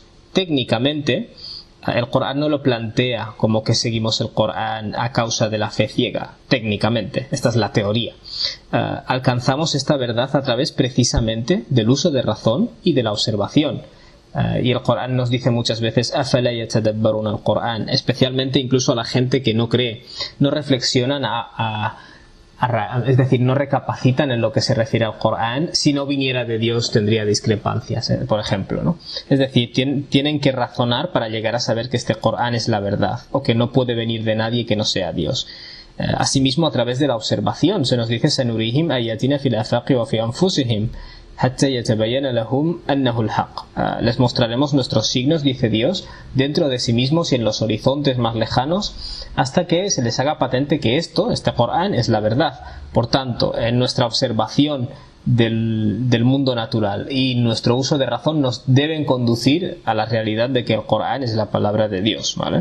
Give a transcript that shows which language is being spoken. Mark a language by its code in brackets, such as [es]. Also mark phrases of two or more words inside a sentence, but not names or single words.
[es] Técnicamente, el Corán no lo plantea como que seguimos el Corán a causa de la fe ciega. Técnicamente, esta es la teoría. Alcanzamos esta verdad a través precisamente del uso de razón y de la observación. Y el Corán nos dice muchas veces [ar] أَفَلَا يَتَدَبَّرُونَ الْقُرْآنَ, [es] especialmente incluso a la gente que no cree, no reflexionan es decir, no recapacitan en lo que se refiere al Corán. Si no viniera de Dios tendría discrepancias, por ejemplo, ¿no? Es decir, tienen que razonar para llegar a saber que este Corán es la verdad o que no puede venir de nadie que no sea Dios. Asimismo, a través de la observación se nos dice [ar] سَنُرِيهِمْ آيَاتِنَا فِي الْآفَاقِ وَفِي أَنفُسِهِمْ حتى يتبين لهم أنه الحق. [es] Les mostraremos nuestros signos, dice Dios, dentro de sí mismos y en los horizontes más lejanos, hasta que se les haga patente que este Corán es la verdad. Por tanto, en nuestra observación del mundo natural y nuestro uso de razón nos deben conducir a la realidad de que el Corán es la palabra de Dios, ¿vale?